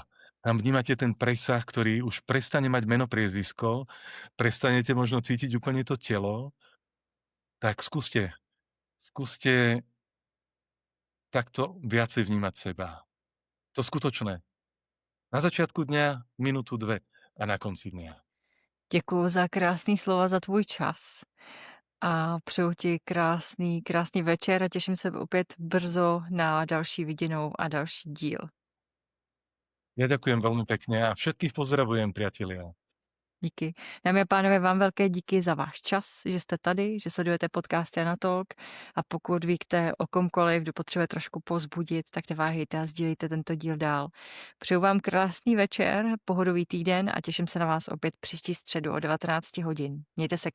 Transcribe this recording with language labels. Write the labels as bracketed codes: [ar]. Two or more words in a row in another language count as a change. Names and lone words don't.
[sk] Tam vnímate ten presah, ktorý už prestane mať meno, priezvisko, prestanete možno cítiť úplne to telo, tak skúste takto viacej vnímať seba. To skutočné. Na začiatku dňa, minútu, dve a na konci dňa. [cs] Děkuji za krásný slova, za tvůj čas a přeju ti krásný večer a těším se opět brzo na další viděnou a další díl. [sk] Ja ďakujem veľmi pekne a všetkých pozdravujem, priatelia. [cs] Díky. Dámy a pánové, vám velké díky za váš čas, že jste tady, že sledujete podcast Jana Talk a pokud víte o komkoliv, kdo potřebuje trošku pozbudit, tak neváhejte a sdílejte tento díl dál. Přeju vám krásný večer, pohodový týden a těším se na vás opět příští středu o 19 hodin.